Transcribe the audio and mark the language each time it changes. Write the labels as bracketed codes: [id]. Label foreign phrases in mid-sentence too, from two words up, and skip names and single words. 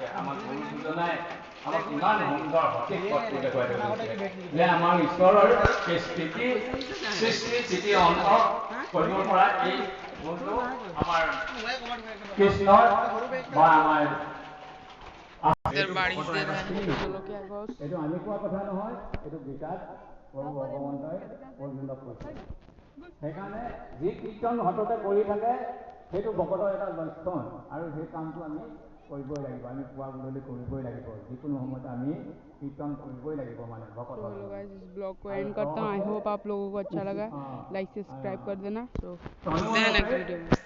[as] আমাক গুৰুজনাই আমাক ইমান সুন্দৰ সঠিক পথটো দেখুৱাই থৈ গৈছে যে আমাৰ ঈশ্বৰৰ এই সৃষ্টি স্থিতি অন্ত কৰিব পৰা এই গুণটো আমাৰ কৃষ্ণৰ বা আমাৰ এইটো আমি কোৱা কথা নহয়, এইটো গীতাত প্ৰভু ভগৱন্তই অৰ্জুনক কৈছে। সেইকাৰণে যি কীৰ্তন সততে কৰি থাকে সেইটো ভকতৰ এটা লক্ষণ আৰু সেই কামটো আমি কৰিবই লাগিব। আমি পুৱা গধূলি কৰিবই লাগিব। যিকোনো সময়তে আমি কীৰ্তন কৰিবই লাগিব মানে ভকত। [hi] तो [en] hello guys, [hi] इस ब्लॉग को एंड करता हूँ। [en] I hope [hi] आप लोगों को अच्छा लगा। लाइक से सब्सक्राइब कर देना। तो मिलते हैं [en] next video [hi] में।